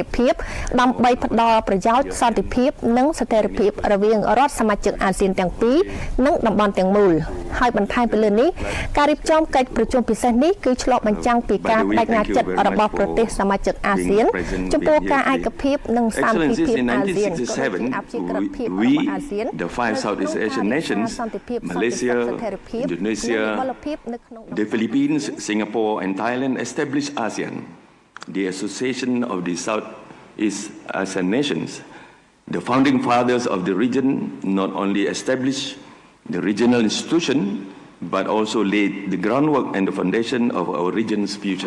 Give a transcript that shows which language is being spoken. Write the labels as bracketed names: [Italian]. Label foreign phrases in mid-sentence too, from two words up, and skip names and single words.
[Khmer] ភាពដើម្បីផ្ដល់ប្រយោជន៍សន្តិភាពនិងស្ថិរភាពរវាងរដ្ឋសមាជិកអាស៊ានទាំងពីរនិងតំបន់ទាំងមូលហើយបន្ថែមពីលើនេះការរៀបចំកិច្ចប្រជុំពិសេសនេះគឺឆ្លុះបញ្ចាំងពីការបដិញ្ញាចិត្តរបស់ប្រទេសសមាជិកអាស៊ានចំពោះការឯកភាពនិងសាមគ្គីភាពអាស៊ាន [English] we the five Southeast Asian nations Malaysia Indonesia the Philippines Singapore and Thailand established ASEAN the association of the Southeast Asian nations the founding fathers of the region not only established the regional institution but also laid the groundwork and the foundation of our region's future.